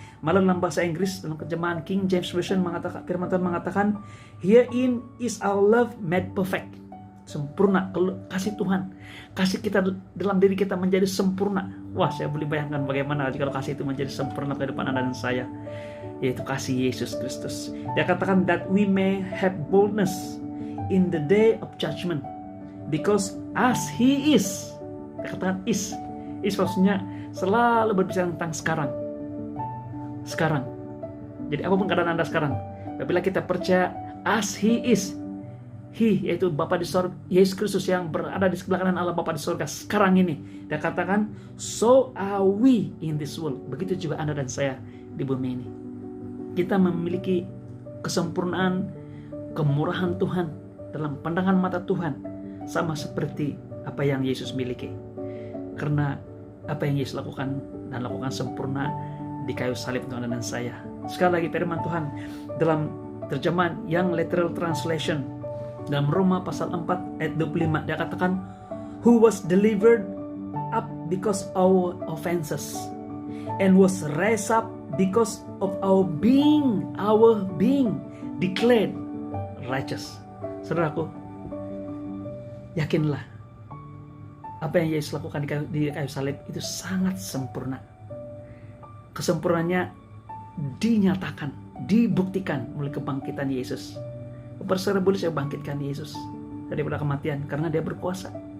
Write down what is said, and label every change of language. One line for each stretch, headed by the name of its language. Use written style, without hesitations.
Indonesian: Malah dalam bahasa Inggris, dalam terjemahan King James Version mengatakan, firman Tuhan mengatakan,
English: herein is our love made perfect.
Indonesian: Sempurna, kasih Tuhan, kasih kita dalam diri kita menjadi sempurna. Wah, saya boleh bayangkan bagaimana jika kasih itu menjadi sempurna ke depan Anda dan saya, yaitu kasih Yesus Kristus. Dia katakan
English: that we may have boldness in the day of judgment, because as He is.
Indonesian: Dia katakan is maksudnya selalu berbicara tentang sekarang. Jadi apapun keadaan Anda sekarang, apabila kita percaya
English: as He is, He,
Indonesian: yaitu Bapa di sorga, Yesus Kristus yang berada di sebelah kanan Allah Bapa di sorga sekarang ini. Dia katakan,
English: so are we in this world.
Indonesian: Begitu juga Anda dan saya di bumi ini. Kita memiliki kesempurnaan, kemurahan Tuhan dalam pandangan mata Tuhan, sama seperti apa yang Yesus miliki. Karena apa yang Yesus lakukan dan lakukan sempurna di kayu salib untuk Anda dan saya. Sekali lagi firman Tuhan dalam terjemahan Young Literal Translation, dalam Roma pasal 4 ayat 25, dia katakan,
English: who was delivered up because our offenses and was raised up because of our being declared righteous.
Indonesian: Saudaraku, yakinlah apa yang Yesus lakukan di kayu salib itu sangat sempurna. Kesempurnaannya dinyatakan, dibuktikan melalui kebangkitan Yesus. Saudara, boleh saya bangkitkan Yesus daripada kematian karena dia berkuasa.